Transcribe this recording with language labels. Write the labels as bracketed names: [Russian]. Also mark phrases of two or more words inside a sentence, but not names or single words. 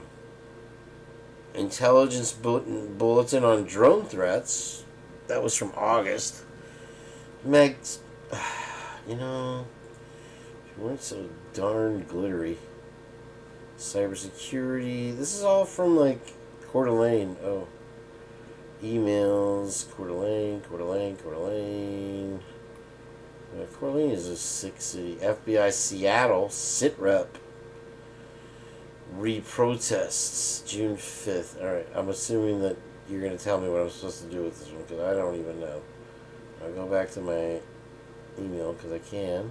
[English] Intelligence bulletin on drone threats. That was from August. Meg, you know, you weren't so darn glittery. Cybersecurity. This is all from, like, Coeur d'Alene. Oh. Emails. Coeur d'Alene. Coeur d'Alene. Coeur d'Alene. Coeur d'Alene is a sick city. FBI Seattle. Sit-rep. Re-protests. June 5th. Alright, I'm assuming that you're going to tell me what I'm supposed to do with this one, because I don't even know. I'll go back to my email, because I can.